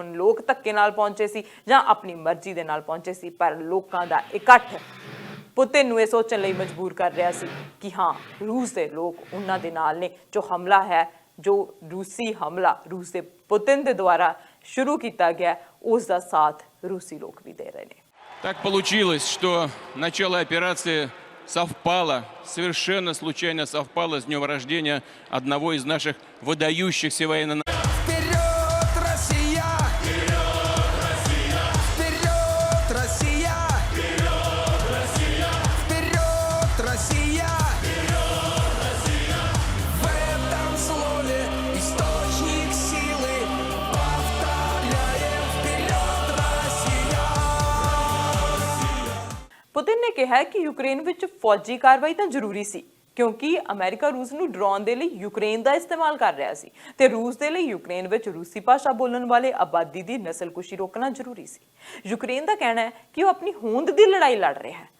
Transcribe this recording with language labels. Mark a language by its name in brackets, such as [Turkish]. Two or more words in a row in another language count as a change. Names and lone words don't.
[Punjabi] ਹੁਣ ਲੋਕ ਧੱਕੇ ਨਾਲ ਪਹੁੰਚੇ ਸੀ ਜਾਂ ਆਪਣੀ ਮਰਜ਼ੀ ਦੇ ਨਾਲ ਪਹੁੰਚੇ ਸੀ, ਪਰ ਲੋਕਾਂ ਦਾ ਇਕੱਠ ਪੁਤਿਨ ਨੂੰ ਇਹ ਸੋਚਣ ਲਈ ਮਜਬੂਰ ਕਰ ਰਿਹਾ ਸੀ ਕਿ ਹਾਂ, ਰੂਸ ਦੇ ਲੋਕ ਉਹਨਾਂ ਦੇ ਨਾਲ ਨੇ। ਜੋ ਹਮਲਾ ਹੈ, ਜੋ ਰੂਸੀ ਹਮਲਾ ਰੂਸ ਦੇ ਪੁਤਿਨ ਦੇ ਦੁਆਰਾ ਸ਼ੁਰੂ ਕੀਤਾ ਗਿਆ, ਉਸ ਦਾ ਸਾਥ ਰੂਸੀ ਲੋਕ ਵੀ ਦੇ ਰਹੇ ਨੇ। [Russian] Так получилось, что начало операции совпало, совершенно случайно совпало с днем рождения одного из наших выдающихся военно... Вперед, Россия! Вперед, Россия! Вперед, Россия! Вперед, Россия! Вперед, Россия! Вперед, Россия! В этом слове источник силы. Повторяем: вперед, Россия! [Punjabi] ਪੁਤਿਨ ਨੇ ਕਿਹਾ ਕਿ ਯੂਕਰੇਨ ਵਿੱਚ ਫੌਜੀ ਕਾਰਵਾਈ ਤਾਂ ਜ਼ਰੂਰੀ ਸੀ, ਕਿਉਂਕਿ ਅਮਰੀਕਾ ਰੂਸ ਨੂੰ ਡਰਾਉਣ ਦੇ ਲਈ ਯੂਕਰੇਨ ਦਾ ਇਸਤੇਮਾਲ ਕਰ ਰਿਹਾ ਸੀ ਤੇ ਰੂਸ ਦੇ ਲਈ ਯੂਕਰੇਨ ਵਿੱਚ ਰੂਸੀ ਭਾਸ਼ਾ ਬੋਲਣ ਵਾਲੇ ਆਬਾਦੀ ਦੀ ਨਸਲਕੁਸ਼ੀ ਰੋਕਣਾ ਜ਼ਰੂਰੀ ਸੀ। ਯੂਕਰੇਨ ਦਾ ਕਹਿਣਾ ਹੈ ਕਿ ਉਹ ਆਪਣੀ ਹੋਂਦ ਦੀ ਲੜਾਈ ਲੜ ਰਿਹਾ ਹੈ।